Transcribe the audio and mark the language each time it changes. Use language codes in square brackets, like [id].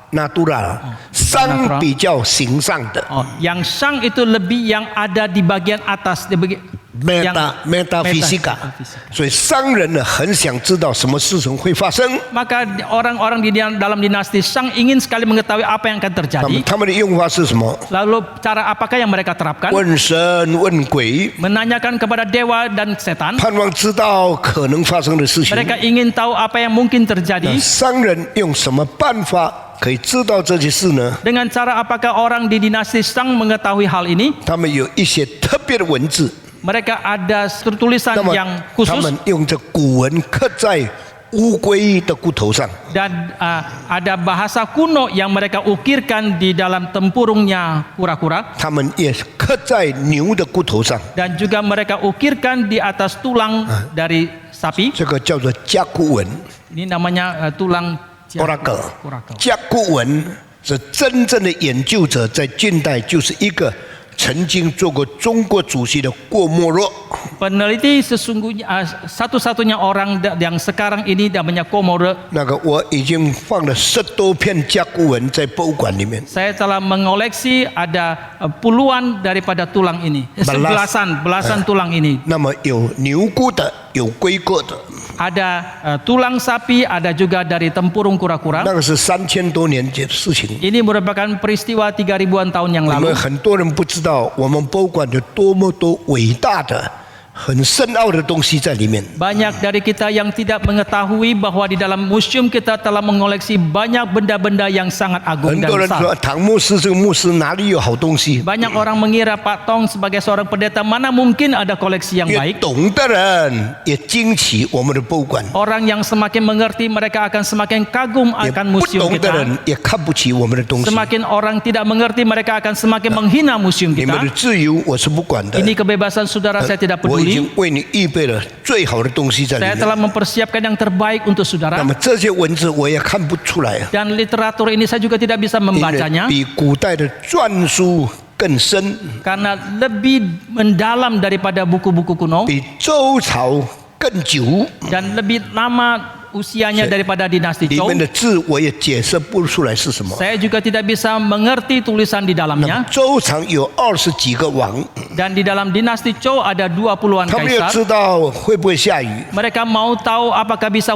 [en] natural， [zh] 商比较形上的 [id] Oh, yang Shang itu lebih yang ada di bagian atas, yang metafisika。 [zh] 所以商人呢很想知道什么事情会发生， [id] Maka orang-orang di dalam dinasti Shang ingin sekali mengetahui apa yang akan terjadi. [zh] 他们的用法是什么？ [id] Lalu cara apakah yang mereka terapkan? [zh] 问神问鬼， [id] Menanyakan kepada dewa dan setan. [zh] 盼望知道可能发生的事情。 [id] Mereka ingin tahu apa yang mungkin terjadi. [zh] 商人用什么办法可以知道这些事呢？ [id] Dengan cara apakah orang di dinasti Shang mengetahui hal ini? [zh] 他们有一些特别的文字， [id] Mereka ada tulisan [zh] 那么 [id] yang [zh] 他 [id] khusus [zh] 们用这古文刻在乌龟的骨头上。 [id] dan ada bahasa kuno yang mereka ukirkan di dalam tempurungnya kura-kura [zh] 他们也刻在牛的骨头上， [id] dan juga mereka ukirkan di atas tulang dari sapi. [zh] 这个叫做甲骨文 [id] Ini namanya tulang [en] （oracle）。 [id] kura-kura. [zh] 甲骨文是真正的研究者在近代就是一个曾经做过中国主席的郭沫若。 [id] Peneliti sesungguhnya satu-satunya orang yang sekarang ini namanya Komoro. [zh] 那个我已经放了10多片甲骨文在博物馆里面。 [id] Saya telah mengoleksi ada puluhan daripada tulang ini, belasan tulang ini. [zh] 那么有牛骨的，有龟骨的， [id] Ada tulang sapi, ada juga dari tempurung kura-kura. [zh] 那个是3000多年前的事情。 [id] Ini merupakan peristiwa 3000-an tahun yang [zh] 我 [id] lalu. [zh] 们很多人不知道，我们博物馆有多么多伟大的、很深奥的东西在里面。 [id] Banyak dari kita yang tidak mengetahui bahwa di dalam museum kita telah mengoleksi banyak benda-benda yang sangat agung [zh] 很 [id] dan [zh] 多人 [id] besar. [zh] 说唐牧师这个牧师哪里有好东西？ [id] Banyak orang mengira Pak Tong sebagai seorang pendeta mana mungkin ada koleksi yang [zh] 越 [id] baik. [zh] 懂的人也惊奇我们的博物馆， [id] Orang yang semakin mengerti mereka akan semakin kagum [zh] 也 [id] akan [zh] 不 [id] museum [zh] 懂的 [id] kita. [zh] 人也看不起我们的东西。 [id] Semakin orang tidak mengerti mereka akan semakin menghina museum [zh] 你们 [id] kita. [zh] 的自由我是不管的， [id] Ini kebebasan saudara saya tidak [zh] 我已 [id] peduli. [zh] 经为你预备了最好的东西在里 [id] Saya [zh] 面。 [id] telah mempersiapkan yang terbaik untuk [zh] 那 [id] saudara. [zh] 么这些文字我也看不出来， [id] Dan literatur ini saya juga tidak bisa [zh] 因为 [id] membacanya [zh] 比古代的篆书更深， [id] karena lebih mendalam daripada buku-buku kuno [zh] 比周朝更久。 [id] dan lebih lama usianya daripada dinasti [zh] 里 [id] Zhou. [zh] 面的字我也解释不出来是什么。 [id] Saya juga tidak bisa mengerti tulisan di [zh] 那么 [id] dalamnya. [zh] 周朝有20几个王， [id] Dan di dalam dinasti Zhou ada 20-an [zh] 他们也 [id] kaisar. [zh] 知道会不会下雨， [id] Mereka mau tahu apakah bisa